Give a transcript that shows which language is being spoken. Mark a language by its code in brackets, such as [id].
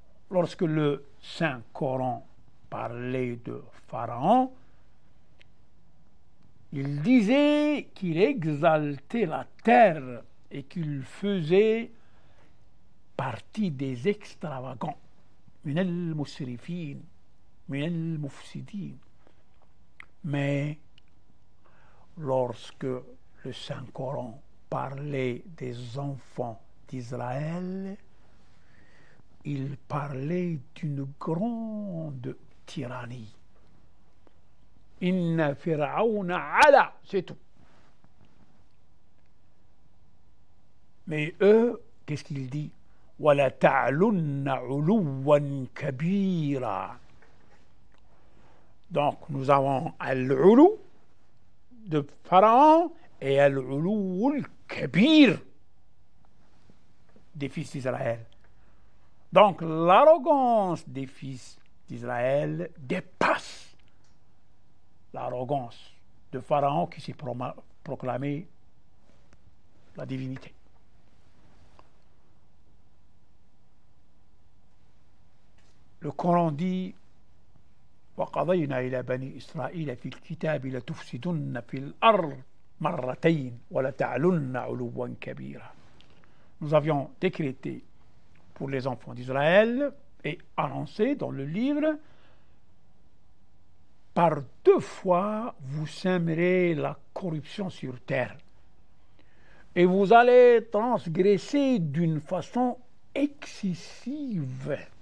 [fr] Lorsque le Saint-Coran parlait de Pharaon, il disait qu'il exaltait la terre et qu'il faisait partie des extravagants. [ar] من المسرفين من المفسدين. [fr] Mais lorsque le Saint-Coran parlait des enfants d'Israël, il parlait d'une grande tyrannie. [ar] Inna fir'auna ala, [fr] c'est tout. Mais eux, qu'est-ce qu'il dit? [ar] Wala ta'lunna 'uluwan kabira. [fr] Donc nous avons al-'ulu de Pharaon et al-'ulu al-kabir des fils d'Israël. Donc l'arrogance des fils d'Israël dépasse l'arrogance de Pharaon qui s'est proclamé la divinité. Le Coran dit [ar] وَقَضَيْنَا إِلَى بَنِي إِسْرَائِيلَ فِي الْكِتَابِ لَتُفْسِدُنَّ فِي الْأَرْضِ مَرَّتَيْنِ وَلَتَعْلُنَّ عُلُوًّا كَبِيرًا. [fr] Nous avions décrété pour les enfants d'Israël et annoncé dans le livre: par 2 fois vous sèmerez la corruption sur terre et vous allez transgresser d'une façon excessive.